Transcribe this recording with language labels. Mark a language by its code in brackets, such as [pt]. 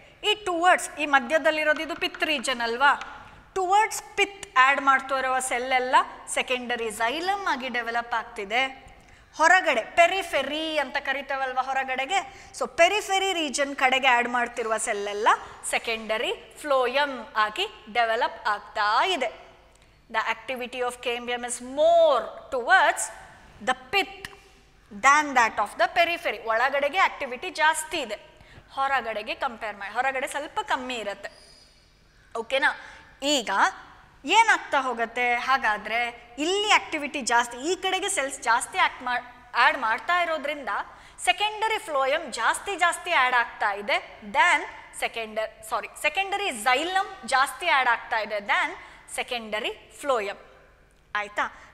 [kn] ಈ ಟುವರ್ಡ್ಸ್ ಈ ಮಧ್ಯದಲ್ಲಿರೋದು ಇದು ಪಿತ್ ರೀಜನ್ ಅಲ್ವಾ? ಟುವರ್ಡ್ಸ್ ಪಿತ್ ಆ್ಯಡ್ ಮಾಡ್ತಾ ಇರುವ ಸೆಲ್ ಎಲ್ಲ ಸೆಕೆಂಡರಿ ಝೈಲಮ್ ಆಗಿ ಡೆವಲಪ್ ಆಗ್ತಿದೆ. ಹೊರಗಡೆ ಪೆರಿಫೆರಿ ಅಂತ ಕರಿತೇವಲ್ವ ಹೊರಗಡೆಗೆ, ಸೊ ಪೆರಿಫೆರಿ ರೀಜನ್ ಕಡೆಗೆ ಆ್ಯಡ್ ಮಾಡ್ತಿರುವ ಸೆಲ್ಲೆಲ್ಲ ಸೆಕೆಂಡರಿ ಫ್ಲೋಯಮ್ ಆಗಿ ಡೆವಲಪ್ ಆಗ್ತಾ ಇದೆ. [en] The activity of cambium is more towards the pith than that of the periphery. [kn] ಒಳಗಡೆಗೆ ಆಕ್ಟಿವಿಟಿ ಜಾಸ್ತಿ ಇದೆ, ಹೊರಗಡೆಗೆ ಕಂಪೇರ್ ಮಾಡಿ ಹೊರಗಡೆ ಸ್ವಲ್ಪ ಕಮ್ಮಿ ಇರುತ್ತೆ. ಓಕೆನಾ? ಈಗ ಏನಾಗ್ತಾ ಹೋಗುತ್ತೆ ಹಾಗಾದರೆ, ಇಲ್ಲಿ ಆಕ್ಟಿವಿಟಿ ಜಾಸ್ತಿ, ಈ ಕಡೆಗೆ ಸೆಲ್ಸ್ ಜಾಸ್ತಿ ಆ್ಯಡ್ ಮಾಡ್ತಾ ಇರೋದ್ರಿಂದ ಸೆಕೆಂಡರಿ ಫ್ಲೋಯಮ್ ಜಾಸ್ತಿ ಆ್ಯಡ್ ಆಗ್ತಾ ಇದೆ ದ್ಯಾನ್ ಸೆಕೆಂಡರಿ ಝೈಲಮ್ ಜಾಸ್ತಿ ಆ್ಯಡ್ ಆಗ್ತಾ ಇದೆ ದ್ಯಾನ್ ಸೆಕೆಂಡರಿ ಫ್ಲೋಯಮ್. ಆಯಿತಾ?